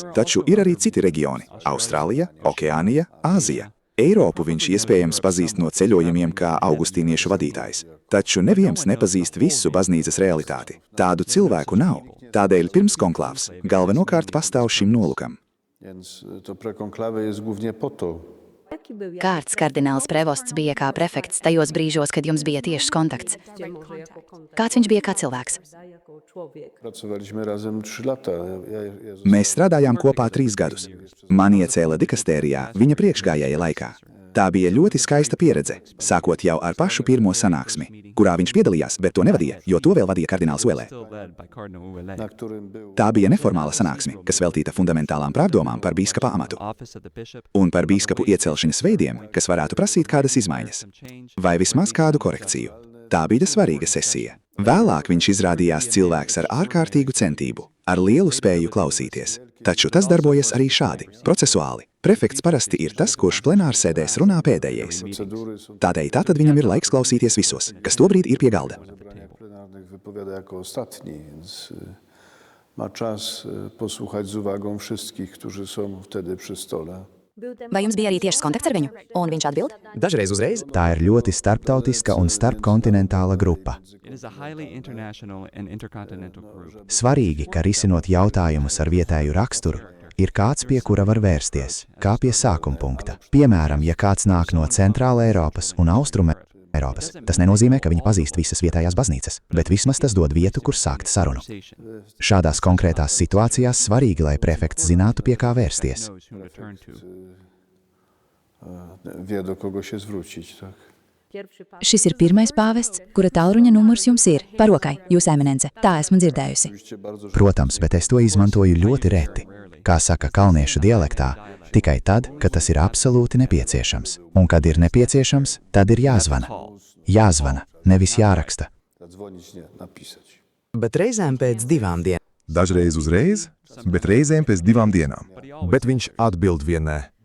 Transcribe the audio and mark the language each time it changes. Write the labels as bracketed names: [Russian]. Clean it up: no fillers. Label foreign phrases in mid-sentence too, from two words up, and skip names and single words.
[Latvian] Taču ir arī citi reģioni – Austrālija, Okeānija, Āzija. Eiropu viņš iespējams pazīst no ceļojumiem kā augustīniešu vadītājs. Taču neviens nepazīst visu baznīcas realitāti. Tādu cilvēku nav. Tādēļ pirms konklāvs galvenokārt pastāv šim nolūkam. [Polish] Więc to prekonklawe jest głównie po to. [Latvian] Kāds kardināls Prevosts bija kā prefekts tajos brīžos, kad jums bija tiešs kontakts? Kāds viņš bija kā cilvēks? [Polish] Pracowaliśmy razem 3 lata. [Latvian] Mēs strādājām kopā 3 gadus. Mani iecēla dikastērijā viņa priekšgājēja laikā. Tā bija ļoti skaista pieredze, sākot jau ar pašu pirmo sanāksmi, kurā viņš piedalījās, bet to nevadīja, jo to vēl vadīja kardināls Uelē. [Polish] Na którym był [Latvian] Tā bija neformāla sanāksme, kas veltīta fundamentālām pārdomām par bīskapa amatu un par bīskapu iecelšanas veidiem, kas varētu prasīt kādas izmaiņas vai vismaz kādu korekciju. Tā bija svarīga sesija. Vēlāk viņš izrādījās cilvēks ar ārkārtīgu centību, ar lielu spēju klausīties. Taču tas darbojas arī šādi, procesuāli. Prefekts parasti ir tas, kurš plenārsēdēs runā pēdējais. Tādēļ tātad viņam ir laiks klausīties visos, kas tobrīd ir pie galda. [Polish] plenarnych wypowiada jako ostatni, więc ma czas posłuchać z uwagą wszystkich, którzy są wtedy przy stole. [Latvian] Vai jums bija arī tiešs kontakts ar viņu? Un viņš atbild? Dažreiz uzreiz. Tā ir ļoti starptautiska un starpkontinentāla grupa. Svarīgi, ka risinot jautājumus ar vietēju raksturu, ir kāds, pie kura var vērsties, kā pie sākuma punkta. Piemēram, ja kāds nāk no Centrāla Eiropas un Austruma Eiropas, tas nenozīmē, ka viņi pazīst visas vietējās baznīcas, bet vismaz tas dod vietu, kur sākt sarunu. Šādās konkrētās situācijās svarīgi, lai prefekts zinātu, pie kā vērsties. [Polish] Wie, do kogo się zwrócić, tak? Pierwszy pan. [Latvian] Šis ir pirmais pāvests, kura tālruņa numurs jums ir. Parokai, jūs eminence. Tā esmu dzirdējusi. [Polish] Oczywiście bardzo [Latvian] Protams, bet es to izmantoju ļoti reti. Kā saka kalniešu dialektā, tikai tad, kad tas ir absolūti nepieciešams. Un kad ir nepieciešams, tad ir jāzvana. Jāzvana, nevis jāraksta. [Polish] dzwonić, nie, napisać. [Latvian] Bet reizēm pēc 2 dienām. Dažreiz uzreiz, bet reizēm pēc 2 dienām. Bet viņš atbild vienē.